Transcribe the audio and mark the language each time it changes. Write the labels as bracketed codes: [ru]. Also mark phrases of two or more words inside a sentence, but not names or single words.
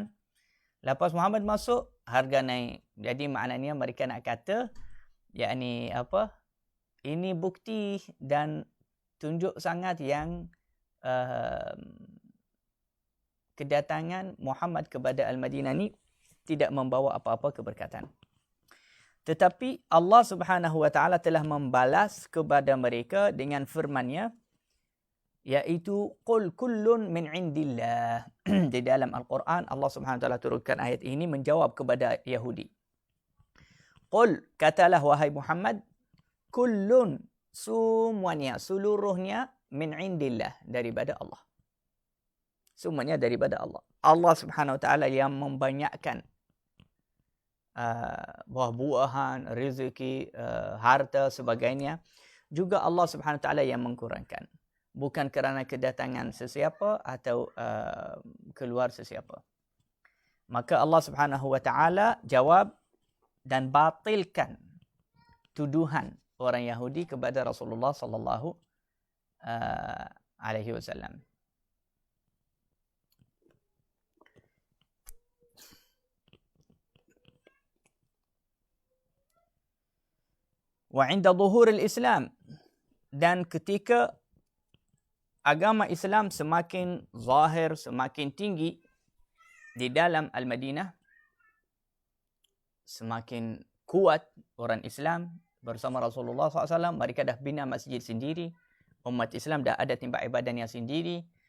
[ms] Lepas Muhammad masuk, harga naik. Jadi maknanya mereka nak kata, yakni apa? Ini bukti dan tunjuk sangat yang kedatangan Muhammad kepada Al-Madinah ni tidak membawa apa-apa keberkatan. Tetapi Allah [ar] سبحانه وتعالى [ms] telah membalas kepada mereka dengan firman-Nya, yaitu [ar] قل كل من عند الله. [ms] Di dalam Al-Quran Allah [ar] سبحانه وتعالى [ms] turunkan ayat ini menjawab kepada Yahudi. Qul, katalah wahai Muhammad, kullun, semuanya, seluruhnya [ar] من عند الله, [ms] daripada Allah. Semuanya daripada Allah. Allah [ar] سبحانه وتعالى [ms] yang membanyakkan buah-buahan, rezeki, harta, sebagainya. Juga Allah [ar] سبحانه وتعالى [ms] yang mengkurangkan. Bukan kerana kedatangan sesiapa atau keluar sesiapa. Maka Allah [ar] سبحانه وتعالى [ms] jawab dan batilkan tuduhan orang Yahudi kepada Rasulullah [ar] صلى الله عليه وسلم. وعند ظهور الإسلام, [ms] dan ketika agama Islam semakin zahir, semakin tinggi di dalam Al-Madinah, semakin kuat orang Islam bersama Rasulullah SAW. Mereka dah bina masjid sendiri. Umat Islam dah ada tempat ibadahnya sendiri.